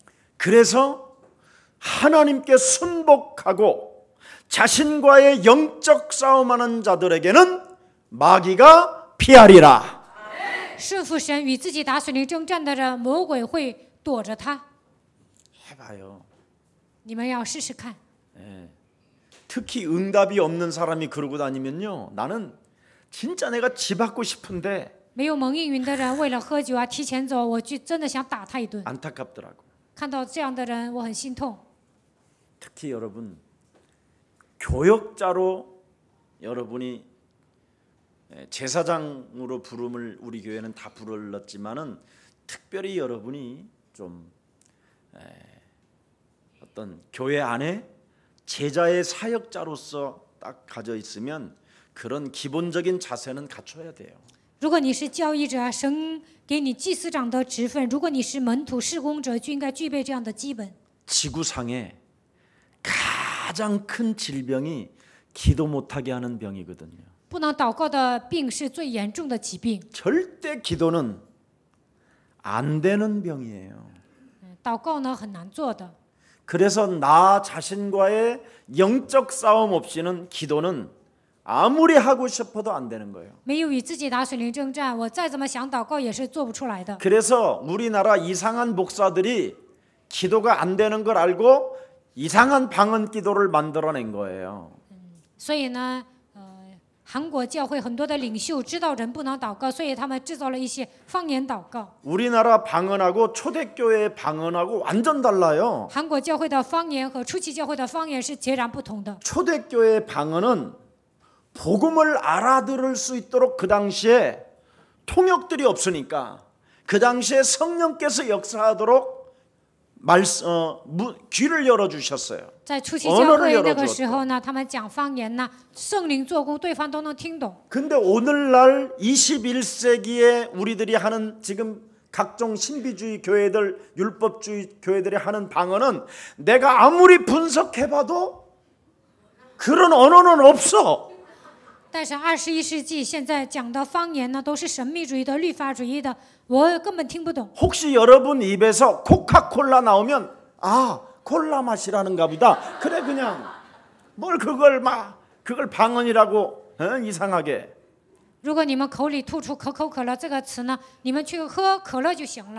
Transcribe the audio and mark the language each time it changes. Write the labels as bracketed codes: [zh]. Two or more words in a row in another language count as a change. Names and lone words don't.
[ko] 그래서 하나님께 순복하고 자신과의 영적 싸움하는 자들에게는 마귀가 피하리라. [zh] 顺服神与自己打属灵征战的人，魔鬼会躲着他。 [ko] 해봐요. [zh] 你们要试试看。 [ko] 특히 응답이 없는 사람이 그러고 다니면요. 나는 진짜 내가 지받고 싶은데 [zh] 没有蒙应允的人，为了喝酒啊提前走，我就真的想打他一顿。 [ko] 안타깝더라고. [zh] 看到这样的人，我很心痛。 [ko] 특히 여러분 교역자로 여러분이 제사장으로 부름을 우리 교회는 다 불렀지만은 특별히 여러분이 좀 어떤 교회 안에 제자의 사역자로서 딱 가져 있으면 그런 기본적인 자세는 갖춰야 돼요. [zh] 如果你是教义者，神给你祭司长的职分；如果你是门徒事工者，就应该具备这样的基本。 [ko] 지구상에 가장 큰 질병이 기도 못하게 하는 병이거든요. [zh] 不能祷告的病是最严重的疾病， [ko] 절대 기도는 안 되는 병이에요. [zh] 祷告呢很难做的。 [ko] 그래서 나 자신과의 영적 싸움 없이는 기도는 아무리 하고 싶어도 안 되는 거예요. [zh] 没有与自己打水灵征战，我再怎么想祷告也是做不出来的。 [ko] 그래서 우리나라 이상한 목사들이 기도가 안 되는 걸 알고 이상한 방언 기도를 만들어낸 거예요. [zh] 所以呢，韩国教会很多的领袖知道人不能祷告，所以他们制造了一些方言祷告。 [ko] 우리나라 방언하고 초대교회 방언하고 완전 달라요. [zh] 韩国教会的方言和初期教会的方言是截然不同的。 [ko] 초대교회 방언은 복음을 알아들을 수 있도록 그 당시에 통역들이 없으니까 그 당시에 성령께서 역사하도록 귀를 열어주셨어요. [zh] 在初期教会那个时候呢，他们讲方言呢，圣灵做工，对方都能听懂。 [ko] 근데 오늘날 21세기에 우리들이 하는 지금 각종 신비주의 교회들, 율법주의 교회들이 하는 방언은 내가 아무리 분석해봐도 그런 언어는 없어. [zh] 但是21世纪现在讲的方言呢，都是神秘主义的、律法主义的，我根本听不懂。 [ko] 혹시 여러분 입에서 코카콜라 나오면 아 콜라 맛이라는가 보다. 그래 그냥 뭘 그걸 방언이라고 이상하게. [zh] 如果你们口里吐出可口可乐这个词呢，你们去喝可乐就行了。